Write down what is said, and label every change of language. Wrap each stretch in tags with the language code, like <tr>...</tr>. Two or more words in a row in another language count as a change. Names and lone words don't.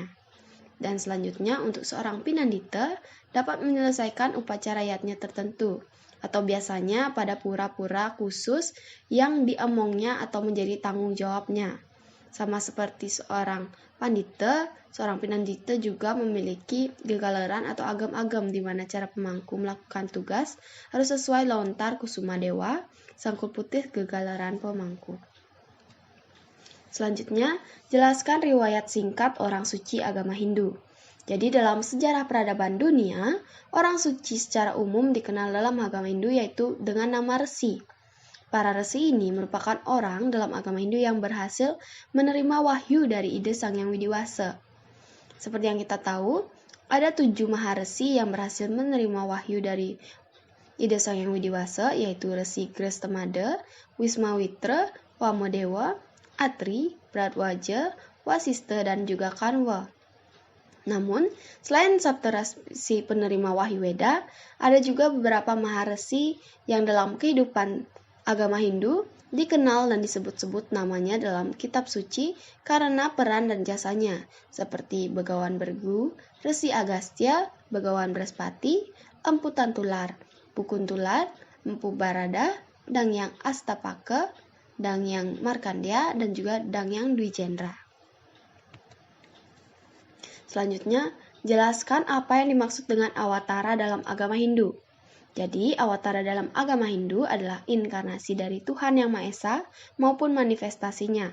<id>Dan selanjutnya untuk seorang Pinandita dapat menyelesaikan upacara yatnya tertentu, atau biasanya pada pura-pura khusus yang diemongnya atau menjadi tanggung jawabnya. Sama seperti seorang Pandita, seorang Pinandita juga memiliki gegalaran atau agam-agam di mana cara pemangku melakukan tugas harus sesuai lontar kusuma dewa, sangkul putih gegalaran pemangku. Selanjutnya, jelaskan riwayat singkat orang suci agama Hindu. Jadi dalam sejarah peradaban dunia, orang suci secara umum dikenal dalam agama Hindu yaitu dengan nama resi. Para resi ini merupakan orang dalam agama Hindu yang berhasil menerima wahyu dari ide Sang Yang Widiwasa. Seperti yang kita tahu, ada 7 maharesi yang berhasil menerima wahyu dari Ida Sang Hyang Widiwasa yaitu Resi Grestemada, Wismawitra, Wamodewa, Atri, Bharadwaja, Wasista, dan juga Kanwa. Namun, selain Saptarsi penerima Wahyu Weda, ada juga beberapa maharesi yang dalam kehidupan agama Hindu dikenal dan disebut-sebut namanya dalam kitab suci karena peran dan jasanya, seperti Begawan Bergu, Resi Agastya, Begawan Braspati, Empu Tantular, Pukuntular, Empu Barada, Dangyang Astapaka, Dangyang Markandeya, dan juga Dangyang Dwijendra. Selanjutnya, jelaskan apa yang dimaksud dengan awatara dalam agama Hindu. Jadi, awatara dalam agama Hindu adalah inkarnasi dari Tuhan Yang Maha Esa maupun manifestasinya.</id>